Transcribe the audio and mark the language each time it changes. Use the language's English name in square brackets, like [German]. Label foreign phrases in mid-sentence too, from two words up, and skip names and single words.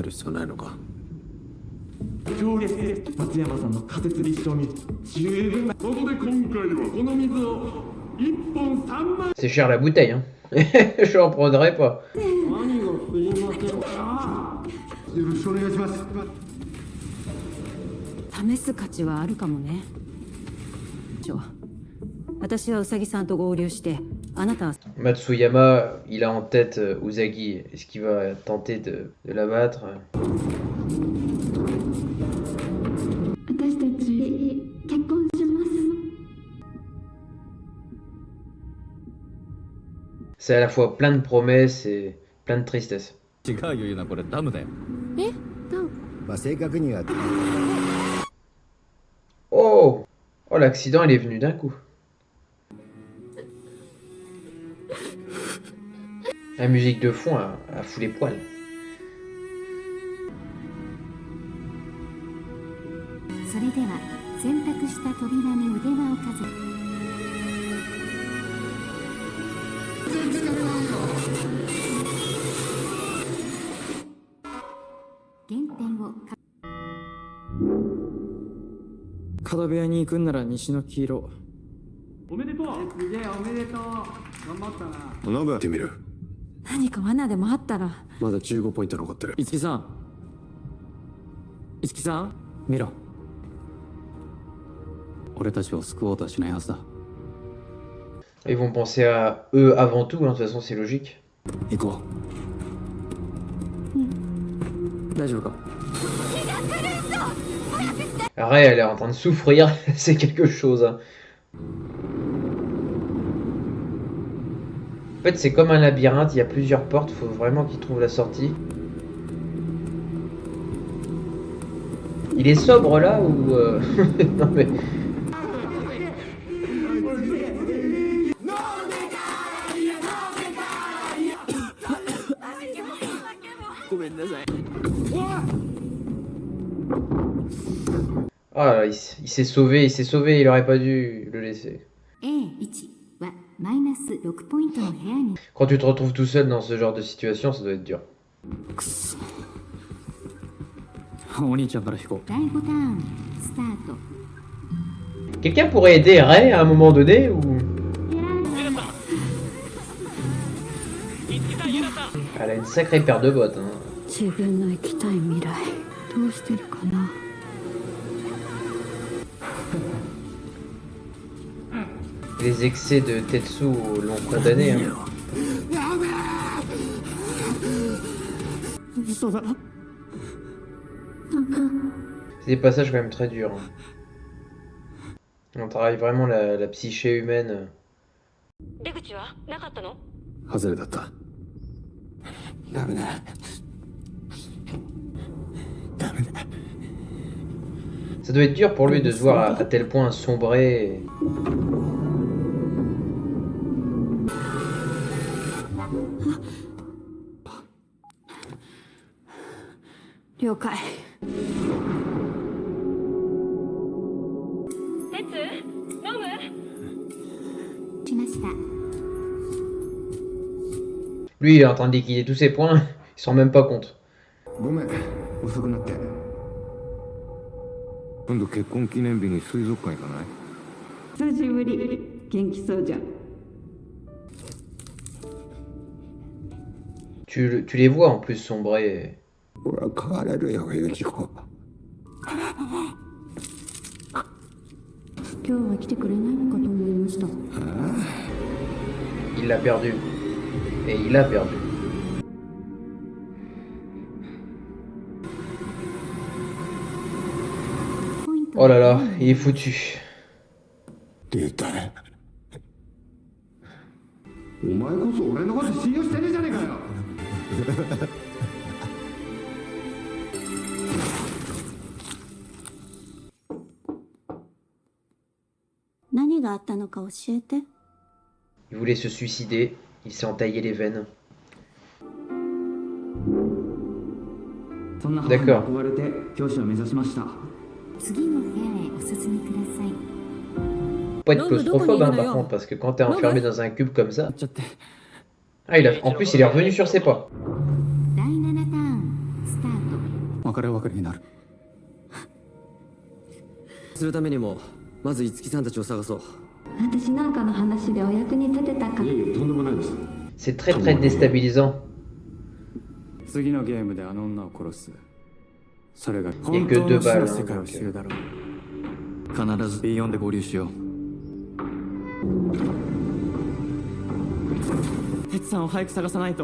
[French] C'est cher la bouteille, hein. Je n'en prendrai pas. [Japanese] 試す価値はあるかもね。私はウサギさんと合流してあなたは [French] Matsuyama, il a en tête Usagi. Est-ce qu'il va tenter de l'abattre? [Japanese] 私たち結婚します。 [French] C'est à la fois plein de promesses et plein de tristesse. [Japanese] 違うよ、ゆな、これダムだよ。まあ正確には Oh! [French] Oh, l'accident, il est venu d'un coup. La musique de fond a fout les poils. [Japanese] それでは選択した扉に腕輪をかぜ。原点をか角部屋に行くんなら西の黄色。ノブやってみる。何か罠でもあったら。まだ15ポイント残ってる。五木さん。五木さん見ろ。俺たちを救おうとはしないはずだ。 [French] Ils vont penser à eux avant tout, hein, de toute façon, c'est logique. [Japanese] 行こ大丈夫か？ [French] Ray, elle est en train de souffrir, c'est quelque chose. Hein. En fait, c'est comme un labyrinthe, il y a plusieurs portes, faut vraiment qu'ils trouvent la sortie. Il est sobre là ou... non mais... Ah, il s'est sauvé, il aurait pas dû le laisser. [Japanese] A1 はマイナス6ポイントの部屋に [French] Quand tu te retrouves tout seul dans ce genre de situation, ça doit être dur. [Japanese] お兄ちゃんから引こう。第5ターンスタート。 [French] Quelqu'un pourrait aider Ray à un moment donné ou... Elle a une sacrée paire de bottes. Hein. [Japanese] 自分の生きたい未来どうしてるかな。 [French] Les excès de Tetsu l'ont condamné. Hein. [Japanese] 嘘だ。 [French] C'est des passages quand même très durs. Hein. On travaille vraiment la psyché humaine. [Japanese] 出口はなかったの？う。外れだった。ダメだ。ダメだ。 [French] Ça doit être dur pour lui de se voir à tel point sombrer. Et... [Japanese] 了解。来ました。 [French] Lui, il est en train de liquider tous ses points, il s'en rend même pas compte. [Japanese] ごめん、遅くなって。今度結婚記念日に水族館行かない？久しぶり。元気そうじゃん。 [French] Tu les vois en plus sombrer. [Japanese] 俺は変われるよ、ユキコ。今日は来てくれないのかと思いました。 [French] Il l'a perdu. Et il a perdu. Oh là là, il est foutu. [Japanese] 出たね。お前こそ俺のこと信用してねえじゃねえかよ。何があったのか教えて。 [French] Il voulait se suicider, il s'est entaillé les veines. [Japanese] そんな [French] D'accord. [Japanese] 憧れて教師を目指しました。次の部屋へお進みください。 [French] Faut pas être claustrophobe hein, par contre, parce que quand t'es enfermé dans un cube comme ça... [Japanese] ちゃって。 [French] Ah, en plus, il est revenu sur ses pas. [Japanese] 第7ターンスタート。別れ別れになる。するためにもまず五木さんたちを探そう。私なんかの話でお役に立てたか。いやいや、とんでもないです。 [French] C'est très très déstabilisant. [Japanese] 次のゲームであの女を殺す。それが [French] Il y a que 2 balles. [Japanese] 世界を知るだろう。必ず B4 で合流しよう。哲さんを早く探さないと。